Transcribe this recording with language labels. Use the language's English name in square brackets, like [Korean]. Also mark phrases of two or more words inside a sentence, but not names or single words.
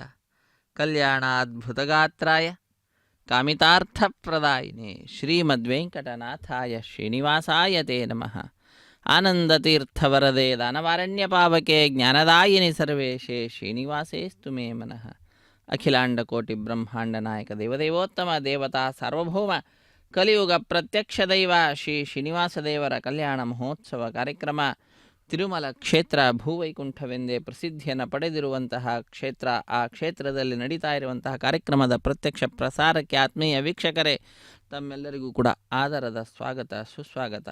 [Sanskrit] కళ్యాణాద్భుతగాత్రాయ కామితార్థప్రదాయినే శ్రీమద్వేంకటనాథాయ శ్రీనివాసాయ తే నమః. ఆనందతీర్థవరదే దానవారణ్యపావకే జ్ఞానదాయిని సర్వేషే శ్రీనివాసేస్తు మే మనః. అఖిలాండకోటి బ్రహ్మాండ నాయక దేవదేవోత్తమ దేవతా సార్వభౌమ కలియుగ ప్రత్యక్ష దైవ [Kannada] ಶ್ರೀ ಶ್ರೀನಿವಾಸದೇವರ ಕಲ್ಯಾಣ ಮಹೋತ್ಸವ ಕಾರ್ಯಕ್ರಮ ತಿರುಮಲ ಕ್ಷೇತ್ರ ಭೂವೈಕುಂಠವೆಂದೇ ಪ್ರಸಿದ್ಧಿಯನ್ನು ಪಡೆದಿರುವಂತಹ ಕ್ಷೇತ್ರ. ಆ ಕ್ಷೇತ್ರದಲ್ಲಿ ನಡೀತಾ ಇರುವಂತಹ ಕಾರ್ಯಕ್ರಮದ ಪ್ರತ್ಯಕ್ಷ ಪ್ರಸಾರಕ್ಕೆ ಆತ್ಮೀಯ ವೀಕ್ಷಕರೇ ತಮ್ಮೆಲ್ಲರಿಗೂ ಕೂಡ ಆದರದ ಸ್ವಾಗತ ಸುಸ್ವಾಗತ.